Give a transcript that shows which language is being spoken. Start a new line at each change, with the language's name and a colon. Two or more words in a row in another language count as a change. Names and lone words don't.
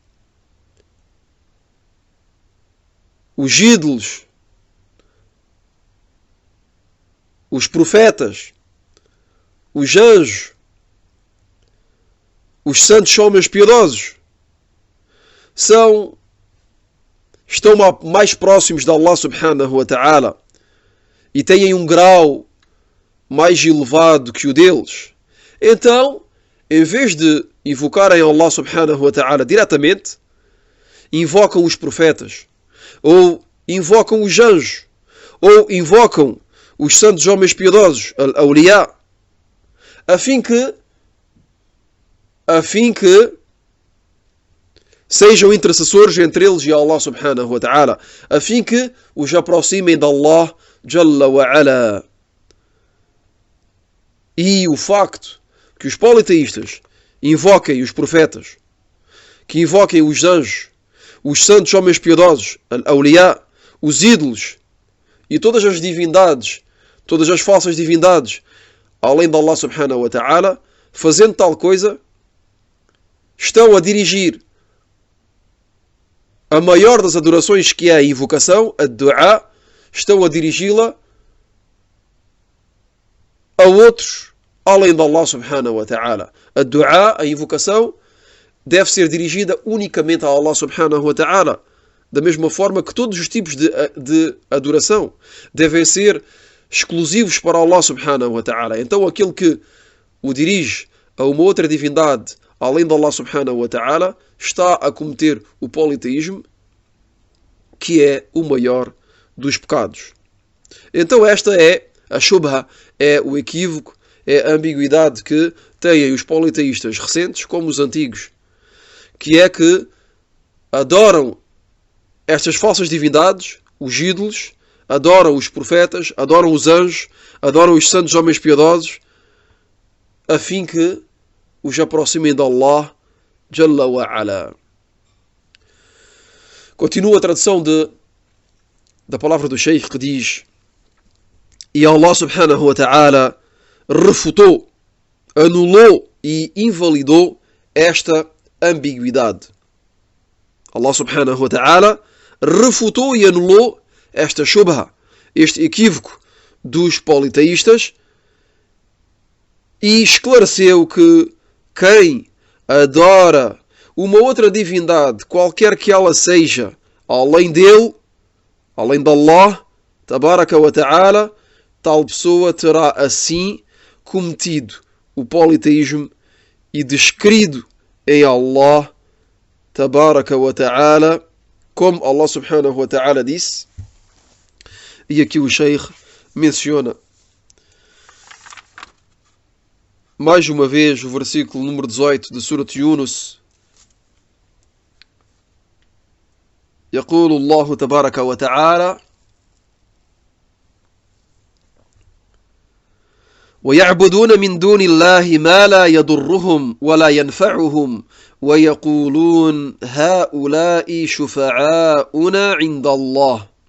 Portuguese: os ídolos, os profetas, os anjos, os santos homens piedosos estão mais próximos de Allah
Arabic: سبحانه وتعالى
Portuguese: e têm um grau mais elevado que o deles. Então, em vez de invocarem Allah
Arabic: سبحانه وتعالى
Portuguese: diretamente, invocam os profetas, ou invocam os anjos, ou invocam os santos homens piedosos, al-awliya, a fim que sejam intercessores entre eles e Allah
Arabic: سبحانه وتعالى,
Portuguese: a fim que os aproximem de Allah
Arabic: جل وعلا.
Portuguese: E o facto que os politeístas invoquem os profetas, que invoquem os anjos, os santos homens piedosos, al-awliya, os ídolos e todas as divindades, todas as falsas divindades, além de Allah
Arabic: سبحانه وتعالى,
Portuguese: fazendo tal coisa, estão a dirigir a maior das adorações, que é a invocação, a du'a, estão a dirigi-la a outros além de Allah
Arabic: سبحانه وتعالى.
Portuguese: A du'a, a invocação, deve ser dirigida unicamente a Allah
Arabic: سبحانه وتعالى.
Portuguese: Da mesma forma que todos os tipos de adoração devem ser exclusivos para Allah
Arabic: سبحانه وتعالى.
Portuguese: Então aquele que o dirige a uma outra divindade além de Allah
Arabic: سبحانه وتعالى
Portuguese: está a cometer o politeísmo, que é o maior dos pecados. Então esta é a shubha, é o equívoco, é a ambiguidade que têm os politeístas recentes como os antigos, que é que adoram estas falsas divindades, os ídolos, adoram os profetas, adoram os anjos, adoram os santos homens piedosos, a fim que os aproximem de Allah
Arabic: جل وعلا.
Portuguese: Continua a tradução da palavra do Sheikh, que diz: e Allah
Arabic: سبحانه وتعالى
Portuguese: refutou, anulou e invalidou esta ambiguidade. Allah
Arabic: سبحانه وتعالى
Portuguese: refutou e anulou esta shubha, este equívoco dos politeístas, e esclareceu que quem adora uma outra divindade, qualquer que ela seja, além dele, além de Allah
Arabic: تبارك وتعالى,
Portuguese: tal pessoa terá assim cometido o politeísmo e descrido em Allah
Arabic: تبارك وتعالى,
Portuguese: como Allah
Arabic: سبحانه وتعالى
Portuguese: disse. E aqui o Sheikh menciona mais uma vez o versículo número 18 de Surat Yunus.
Arabic: يقول الله تبارك وتعالى: ويعبدون من دون الله ما لا يضرهم ولا ينفعهم ويقولون هؤلاء شفعاؤنا عند الله.